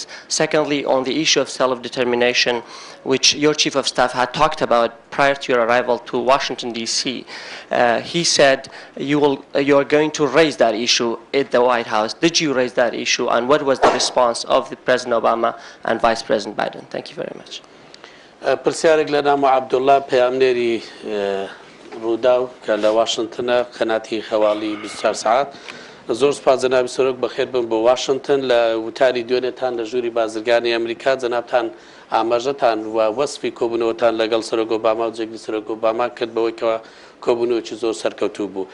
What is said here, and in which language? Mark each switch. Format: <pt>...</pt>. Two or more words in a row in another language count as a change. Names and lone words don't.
<en>Secondly, on the issue of self-determination, which your chief of staff had talked about prior to your arrival to Washington, D.C., he said you are going to raise that issue at the White House. Did you raise that issue, and what was the response of the President Obama and Vice President Biden? Thank you very much.</en> <ckb>پرسیارێک لە نامۆ عەبدوڵڵا پەیامنێری ڕووداو کە لە واشنتنە قەناتی خەواڵی 24 ساعات زۆر سپاس جەنابی سەرۆک بەخێر بن بۆ واشنتن لە وتاری دوێنێتان لە ژووری بازرگانی ئەمریکا جەنابتان ئاماژەتان و وەسفی کۆبوونەوەتان لەگەڵ سەرۆک ئۆباما و جێگری سەرۆک ئۆباما کرد بەوەی کەوە کۆبوونەوەکی زۆر سەرکەوتوو بوو.</ckb>